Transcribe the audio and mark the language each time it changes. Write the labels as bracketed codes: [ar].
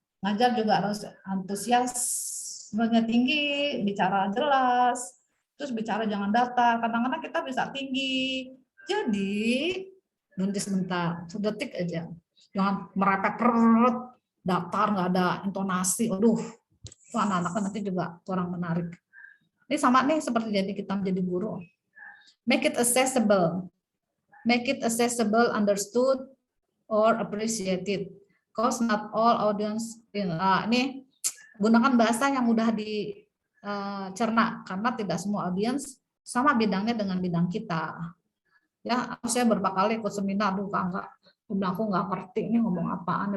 [id] Ngajar juga harus antusias, tinggi, bicara jelas, terus bicara jangan datar. Kadang-kadang kita bisa tinggi. Jadi berhenti sebentar, sedetik aja. Jangan merepet perut, datar, nggak ada intonasi. Aduh, itu anak-anak nanti juga kurang menarik. Ini sama nih seperti jadi kita menjadi guru. [en] Make it accessible. Make it accessible, understood, or appreciated. Because not all audience, [id] ini gunakan bahasa yang mudah dicerna, karena tidak semua audiens sama bidangnya dengan bidang kita. Ya, saya beberapa kali ikut seminar, aduh aku nggak ngerti ini ngomong apaan.